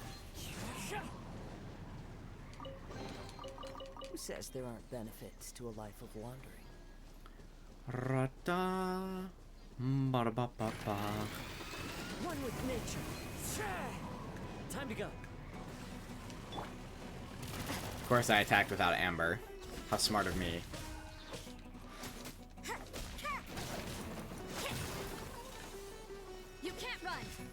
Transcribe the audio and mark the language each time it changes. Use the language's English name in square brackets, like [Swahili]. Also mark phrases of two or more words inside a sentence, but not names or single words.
[English] Who says there aren't benefits to a life of wandering? Rata. Ba ba ba ba. One with nature. Time to go. Of course, I attacked without Amber. How smart of me. You can't run!